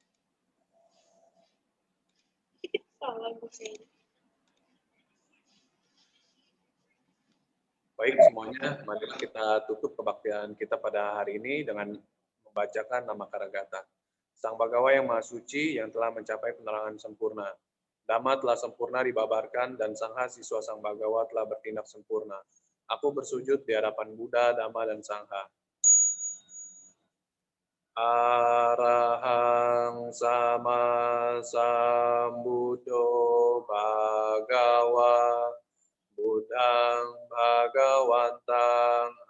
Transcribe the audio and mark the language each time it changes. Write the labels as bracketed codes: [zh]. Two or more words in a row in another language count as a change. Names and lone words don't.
[id] Baik semuanya, marilah kita tutup kebaktian kita pada hari ini dengan membacakan nama Karagata. Sang Bagawa yang Maha Suci yang telah mencapai penerangan sempurna. Dhamma telah sempurna dibabarkan dan Sangha siswa Sang Bagawa telah bertindak sempurna. Aku bersujud di hadapan Buddha, Dhamma, dan Sangha. [pi] Arahang sama sambuddho Bhagawa Buddhang Bhagawantang